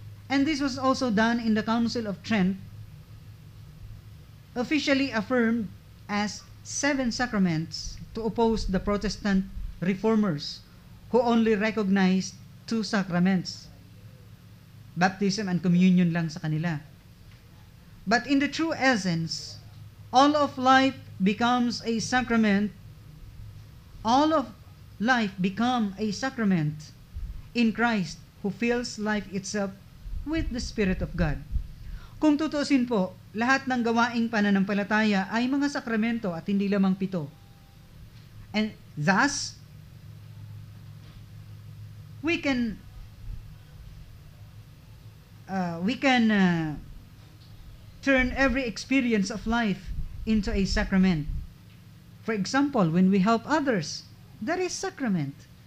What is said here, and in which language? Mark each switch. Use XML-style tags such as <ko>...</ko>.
<en>And this was also done in the Council of Trent, officially affirmed as 7 sacraments to oppose the Protestant reformers who only recognized 2 sacraments, baptism and communion</en> <tl>lang sa kanila.</tl> <en>But in the true essence, all of life becomes a sacrament. All of life become a sacrament in Christ who fills life itself with the Spirit of God.</en> <tl>Kung tutuusin po, lahat ng gawaing pananampalataya ay mga sakramento at hindi lamang 7.</tl> <en>And thus, we can turn every experience of life into a sacrament. For example, when we help others, that is sacrament.</en>